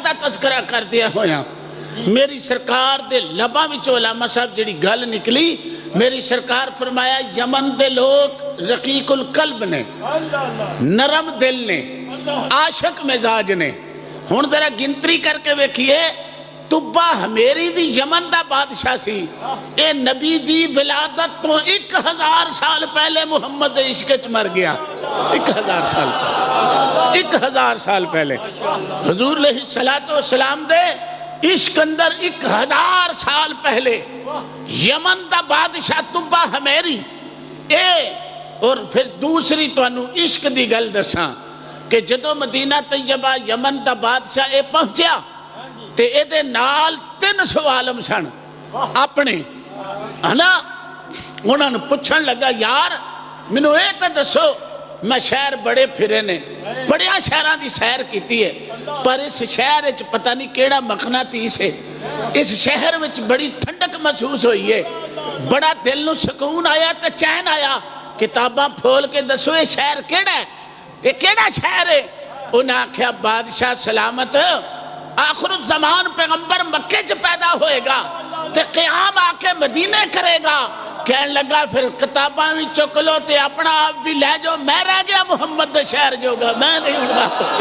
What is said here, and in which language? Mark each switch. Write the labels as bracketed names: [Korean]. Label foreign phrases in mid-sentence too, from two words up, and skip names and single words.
[Punjabi] دا تذکرہ کر دیا ہویا میری سرکار دے لباں وچ علماء صاحب جڑی گل نکلی میری سرکار فرمایا یمن دے لوگ [Arabic] رقیق القلب [Punjabi] نے نرم دل نے عاشق مزاج نے ہن ذرا گنتری کر کے ویکھیے تبا ہمیری بھی یمن دا بادشاہ سی اے نبی دی ولادت تو 1000 سال پہلے محمد عشق چ مر گیا 1000 سال پہلے 1000 سال پہلے حضور علیہ السلام دے عشق اندر 1000 سال پہلے یمن دا بادشاہ تبا ہمیری اے اور پھر دوسری تو انہوں عشق دی گل دساں کہ جدو مدینہ طیبہ یمن دا بادشاہ اے پہنچیا تے اے دے نال 300 عالم سن اپنے ہنا انہوں نے پوچھن لگا یار منو اے تے دسو میں شہر بڑے پھرے نے بڑیا شہران دی سیر کیتی ہے پر اس شہر وچ پتہ نہیں کیڑا مقناطیس ہے اس شہر وچ بڑی ٹھنڈک محسوس ہوئی ہے بڑا دل نو سکون آیا تے چین آیا کتاباں پھول کے دسو یہ شہر کیڑا ہے یہ کیڑا شہر ہے انہیں آکھیا بادشاہ سلامت آخر الزمان پیغمبر مکے چ پیدا ہوئے گا تے قیام آ کے مدینے کرے گا کہنے لگا پھر کتاباں بھی چک لو تے اپنا آپ بھی لے جو میں رہ گیا محمد دے شہر جو گا میں نہیں ہوں گا